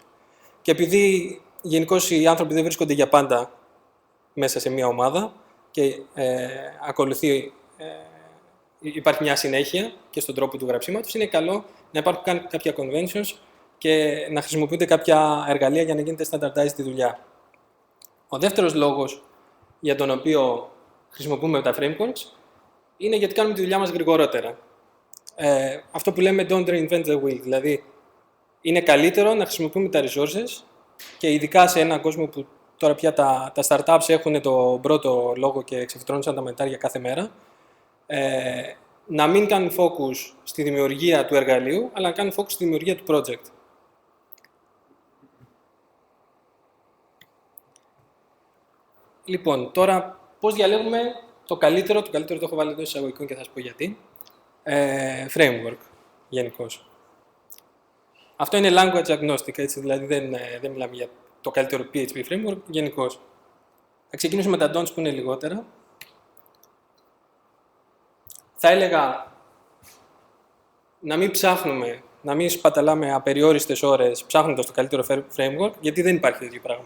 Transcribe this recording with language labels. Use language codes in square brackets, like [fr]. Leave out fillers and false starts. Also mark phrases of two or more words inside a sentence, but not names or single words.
[el] Και επειδή γενικώς οι άνθρωποι δεν βρίσκονται για πάντα μέσα σε μια ομάδα και υπάρχει μια συνέχεια και στον τρόπο του γραψίματος, είναι καλό να υπάρχουν κάποια conventions και να χρησιμοποιούνται κάποια εργαλεία για να γίνεται standardized τη δουλειά. Ο δεύτερος λόγος για τον οποίο χρησιμοποιούμε τα frameworks είναι γιατί κάνουμε τη δουλειά μας γρηγορότερα. Αυτό που λέμε [en] don't reinvent the wheel, [el] δηλαδή είναι καλύτερο να χρησιμοποιούμε τα resources και ειδικά σε έναν κόσμο που τώρα πια τα startups έχουν το πρώτο λόγο και ξεφυτρώνουν σαν τα μετάρια κάθε μέρα, να μην κάνουν focus στη δημιουργία του εργαλείου, αλλά να κάνουν focus στη δημιουργία του project. Λοιπόν, τώρα πώς διαλέγουμε το καλύτερο το έχω βάλει εδώ εισαγωγικών και θα σας πω γιατί, framework γενικώς. Αυτό είναι [en] language agnostic, [el] έτσι, δηλαδή δεν μιλάμε για το καλύτερο PHP framework γενικώς. Θα ξεκινήσουμε με τα don'ts που είναι λιγότερα. Θα έλεγα να μην ψάχνουμε, να μην σπαταλάμε απεριόριστες ώρες ψάχνοντας το καλύτερο framework, γιατί δεν υπάρχει τέτοιο πράγμα.